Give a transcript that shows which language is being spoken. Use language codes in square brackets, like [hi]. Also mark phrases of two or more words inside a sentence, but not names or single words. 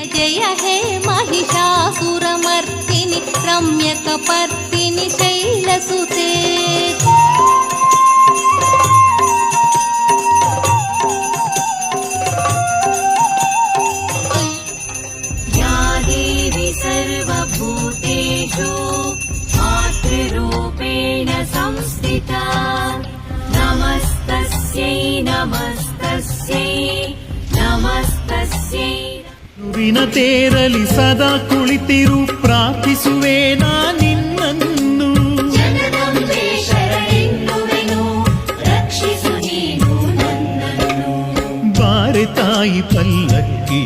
[sa] जय हे महिषासुरमर्दिनि रम्यकपर्दिनि शैलसुते या देवी सर्वभूतेषु मातृरूपेण संस्थिता नमस्तस्यै नमस्तस्यै नमस्तस्यै [kn] ವಿನ ತೇರಲಿ ಸದಾ ಕುಳಿತಿರು ಪ್ರಾರ್ಥಿಸುವೆ ನಿನ್ನನ್ನು ಜಗದಂಬೆ ಶರಣೆನ್ನುವೆನು ರಕ್ಷಿಸು ನೀನು ನನ್ನನ್ನು ಬಾರೆ ತಾಯಿ ಪಲ್ಲಕ್ಕಿ